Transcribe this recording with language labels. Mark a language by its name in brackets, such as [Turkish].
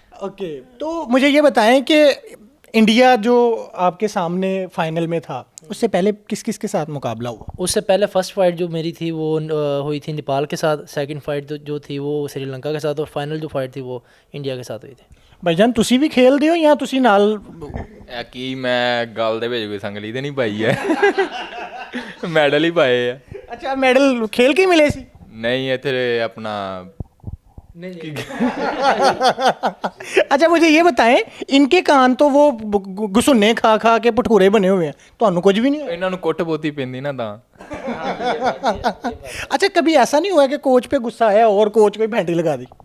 [Hindi] Okay, तो मुझे ये बताएं कि इंडिया जो आपके सामने फाइनल में था, उससे पहले किस किस के साथ मुकाबला हुआ? उससे पहले फर्स्ट फाइट जो मेरी थी वो हुई थी नेपाल के साथ, सेकंड फाइट जो थी वो श्रीलंका के साथ और फाइनल जो फाइट थी वो इंडिया के साथ हुई थी। [Punjabi] भाईजान ਤੁਸੀਂ ਵੀ ਖੇਲਦੇ ਹੋ ਜਾਂ ਤੁਸੀਂ ਨਾਲ? ਇਹ ਕੀ ਮੈਂ ਗੱਲ ਦੇ ਵਿੱਚ ਕੋਈ ਸੰਗਲੀ ਤੇ ਨਹੀਂ ਪਾਈ ਹੈ ਮੈਡਲ ਹੀ ਪਾਏ ਆ। अच्छा, मेडल खेल के ही मिले सी? ਨਹੀਂ ਇੱਥੇ ਆਪਣਾ [Hindi] नहीं अच्छा, मुझे ये बताएं, इनके कान तो वो गुसुन्ने खा खा के भठूरे बने हुए हैं, तो कुछ भी नहीं हुआ? [Punjabi] ਇਹਨਾਂ ਨੂੰ ਕੁੱਟ ਬਹੁਤੀ ਪੈਂਦੀ ਨਾ ਤਾਂ। [Hindi] अच्छा, कभी ऐसा नहीं हुआ कि कोच पे गुस्सा आया और कोच को फैंटी लगा दी